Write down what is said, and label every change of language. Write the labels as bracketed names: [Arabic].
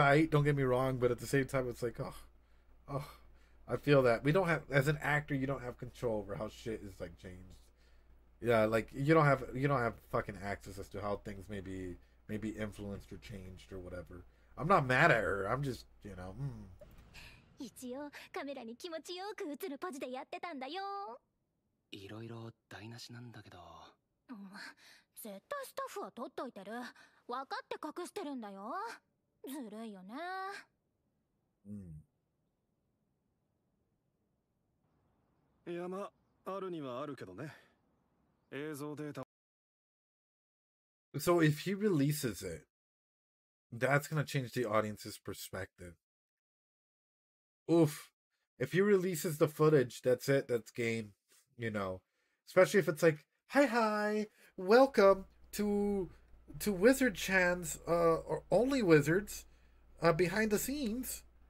[English] Don't get me wrong, but at the same time, it's like, oh, I feel that we don't have, as an actor, you don't have control over how shit is like changed. Yeah, like you don't have fucking access as to how things may be influenced or changed or whatever. I'm not mad at her. I'm just, [Japanese] 一応カメラに気持ちよく映るポジでやってたんだよ。いろいろ台無しなんだけど。絶対スタッフは撮っといてる。分かって隠してるんだよ。ずるいよね。いやまあるにはあるけどね。映像データ。 [English] So if he releases it, that's gonna change the audience's perspective. Oof. If he releases the footage, that's it. That's game. Especially if it's like, hi, welcome to Wizard Chan's or Only Wizards behind the scenes.